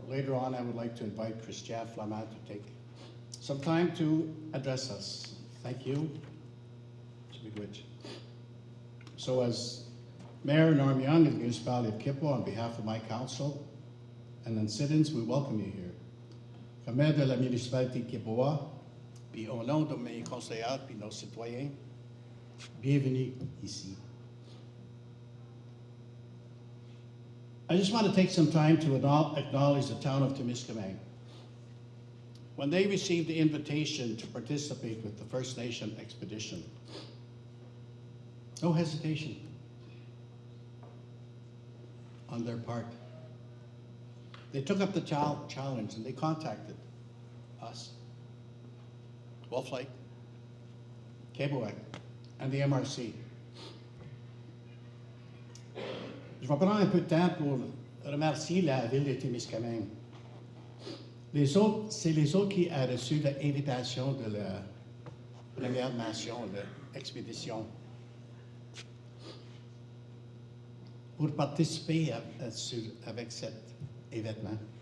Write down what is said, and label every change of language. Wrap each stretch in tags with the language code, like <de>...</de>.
<en>Later on, I would like to invite Christian Flamand to take some time to address us. Thank you. So as Mayor Norm Young of the municipality of Kipwa, on behalf of my council and then citizens, we welcome you here.</en> <fr>Comme maire de la municipalité de Kipwa, puis au nom de mes conseillers puis nos citoyens, bienvenue ici.</fr> <en>I just want to take some time to acknowledge the town of Témiscamingue. When they received the invitation to participate with the First Nation expedition, no hesitation on their part. They took up the challenge and they contacted us, Wolf Lake, Québec, and the MRC.</en> <fr>Je vais prendre un peu de temps pour remercier la ville de Témiscamingue. C'est les autres qui ont reçu l'invitation de la Première Nation, de l'expédition, pour participer avec cet événement.</fr>